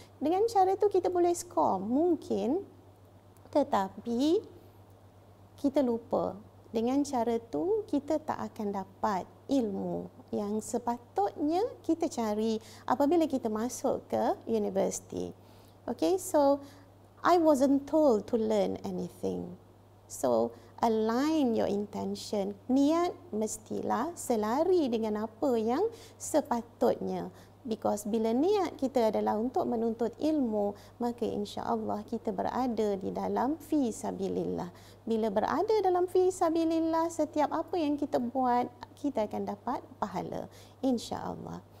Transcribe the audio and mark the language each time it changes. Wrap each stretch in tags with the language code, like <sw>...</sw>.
<ms>Dengan cara tu kita boleh skor mungkin, tetapi kita lupa. Dengan cara tu kita tak akan dapat ilmu yang sepatutnya kita cari apabila kita masuk ke universiti.</ms> <en>Okay, so I wasn't told to learn anything. So align your intention.</en> <ms>Niat mestilah selari dengan apa yang sepatutnya. Because bila niat kita adalah untuk menuntut ilmu, maka insya-Allah kita berada di dalam fi sabilillah. Bila berada dalam fi sabilillah, setiap apa yang kita buat, kita akan dapat pahala, insya-Allah.</ms>